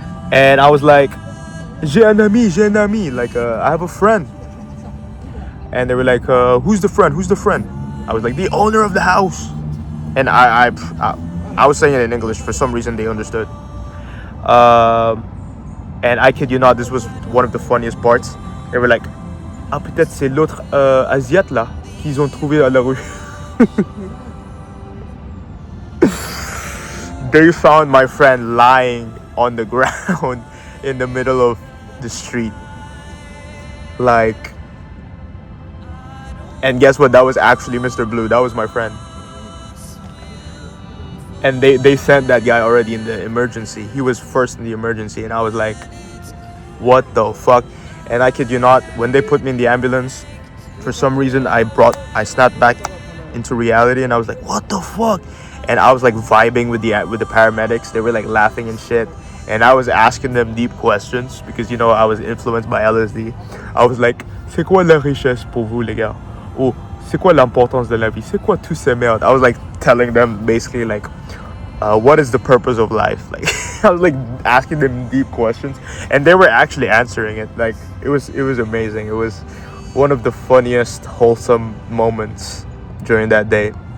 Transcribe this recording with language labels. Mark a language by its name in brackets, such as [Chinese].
[English] And I was like, [French] j'ai un ami, [English] like, I have a friend. And they were like, who's the friend? Who's the friend? I was like, the owner of the house. And I was saying it in English. For some reason, they understood. And I kid you not, this was one of the funniest parts. They were like, [French] ah, peut-être c'est l'autre Asiate là qu'ils ont trouvé à la rue. [English] They found my friend lying on the ground in the middle of the street. Like, and guess what? That was actually Mr. Blue. That was my friend. And they sent that guy already in the emergency. He was first in the emergency. And I was like, what the fuck? And I kid you not, when they put me in the ambulance, for some reason I snapped back into reality, and I was like, what the fuck? And I was like vibing with the paramedics. They were like laughing and shit, and I was asking them deep questions because, you know, I was influenced by LSD. I was like, [French] c'est quoi la richesse pour vous les gars? Oh, c'est quoi l'importance de la vie? C'est quoi tous ces merdes? [English] I was like telling them basically like, what is the purpose of life? Like, I was like asking them deep questions, and they were actually answering it. Like, it was amazing. It was one of the funniest, wholesome moments during that day.